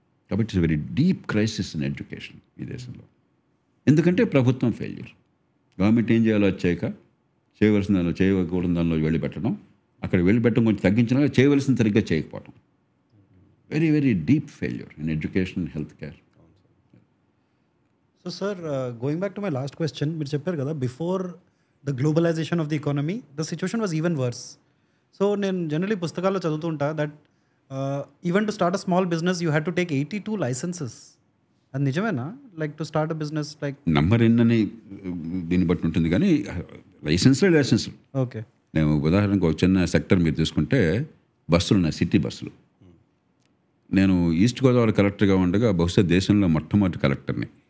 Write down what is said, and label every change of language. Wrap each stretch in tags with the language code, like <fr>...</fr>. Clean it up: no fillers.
<te>కాబట్టి</te> <en>it's very deep crisis in education</en> <te>ఈ దేశంలో. ఎందుకంటే ప్రభుత్వం ఫెయిల్యూర్, గవర్నమెంట్ ఏం చేయాలో చేయవలసిన దానిలో, చేయకూడని దానిలో వెళ్ళిపెట్టడం, అక్కడ వెళ్ళిపెట్టడం కొంచెం తగ్గించినా చేయవలసిన సరిగ్గా చేయకపోవడం.</te> <en>Very very deep failure in education, health care. So sir, going back to my last question,</en> <te>మీరు చెప్పారు కదా,</te> <en>before the globalization of the economy, the situation was even worse. So</en> <te>నేను జనరలీ పుస్తకాల్లో చదువుతూ ఉంటా</te> <en>that even to start a small business you had to take 82 licenses.</en> <te>అది నిజమేనా?</te> <en>like to start a business like</en> <te>number ఎన్నని దీన్ని బట్టి ఉంటుంది, కానీ లైసెన్స్. ఓకే, నేను ఉదాహరణకు ఒక చిన్న సెక్టర్ మీరు తీసుకుంటే, బస్సులు ఉన్నాయి, సిటీ బస్సులు. నేను ఈస్ట్ గోదావరి కలెక్టర్గా ఉండగా బహుశా దేశంలో మొట్టమొదటి కలెక్టర్ని.</te>